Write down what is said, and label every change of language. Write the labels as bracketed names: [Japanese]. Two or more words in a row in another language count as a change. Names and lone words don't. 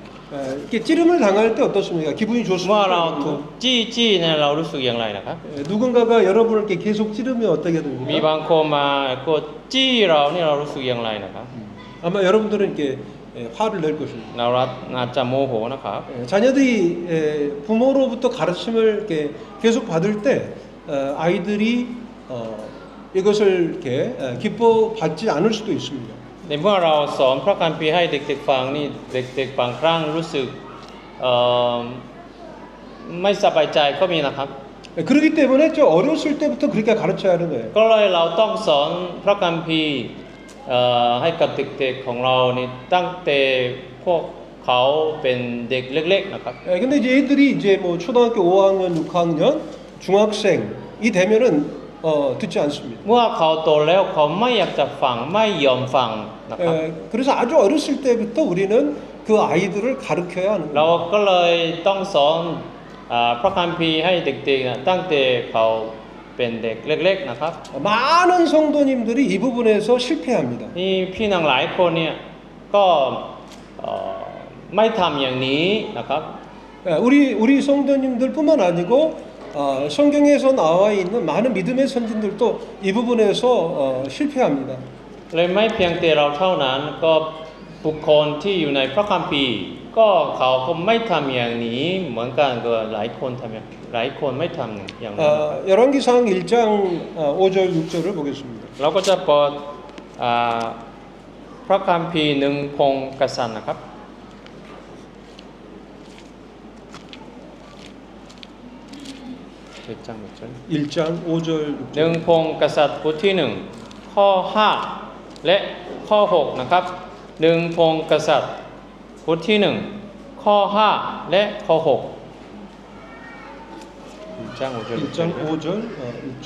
[Korean] 이렇게 찌름을 당할 때 어떻습니까? 기분이 [Thai] เมื่อ [Korean] 좋습니까? [Thai] เราถูกจี้เนี่ยเรารู้สึกอย่างไรนะครับ [Korean] 누군가가 여러분을 이렇게 계속 찌르면 어떻게 [Thai] มี [Korean] 됩니까? [Thai] บางคนมากดจี้เราเนี่ยเรารู้สึกอย่างไรนะครับ [Korean] 아마 여러분들은 이렇게 화를 낼 것입니다. [Thai] เราอาจจะโมโหนะครับ [Korean] 자녀들이 부모로부터 가르침을 이렇게 계속 받을 때 아이들이 이것을 이렇게 기뻐 받지 않을 수도 있습니다. [Thai] ในเมื่อเราสอนพระคัมภีร์ให้เด็กๆฟังนี่เด็กๆบางครั้งรู้สึกไม่สบายใจก็มีนะครับ [Korean] 그렇기 때문에 저 어렸을 때부터 그렇게 가르쳐야 하는 거예요. [Thai] ก็เลยเราต้องสอนพระคัมภีร์ให้กับเด็กๆของเรานี่ตั้งแต่พวกเขาเป็นเด็กเล็กๆนะครับ [Korean] 근데 이제 애들이 이제 뭐 초등학교 5학년, 6학년, 중학생이 되면은 듣지 않습니다. [Thai] เมื่อเขาโตแล้วเขาไม่อยากจะฟังไม่ยอมฟังนะครับ [Korean] 그래서 아주 어렸을 때부터 우리는 그 아이들을 가르쳐야 하는 [Thai] เรา [Korean] 거예요. [Thai] ก็เลยต้องสอนพระคัมภีร์ให้เด็กๆตั้งแต่เขาเป็นเด็กเล็กๆนะครับ [Korean] 많은 성도님들이 이 부분에서 실패합니다. [Thai] นี่พี่น้องหลายคนเนี่ยก็ไม่ทำอย่างนี้นะครับ [Korean] 우리 성도님들뿐만 아니고 성경에서 나와 있는 많은 믿음의 선진들도 이 부분에서 실패합니다. [Thai] เลยไม่เพียงแต่เราเท่านั้นก็บุคคลที่อยู่ในพระคัมภีร์ก็เขาก็ไม่ทำอย่างนี้เหมือนกันก็หลายคนทำอย่างหลายคนไม่ทำอย่างนั้น [Korean] 열왕기상 1장 5절 6절을 보겠습니다. [Thai] เราก็จะเปิดพระคัมภีร์หนึ่งพงกษัตริย์นะครับ [Korean] 1장 5절 [Thai] หนึ่ง [Korean] 6절. [Thai] พงกษัตริย์บทที่1ข้อ5และข้อ6นะครับหนึ่งพงกษัตริย์บทที่1ข้อ5และข้อ6 [Korean] 1장 5절 1장 5절 6절.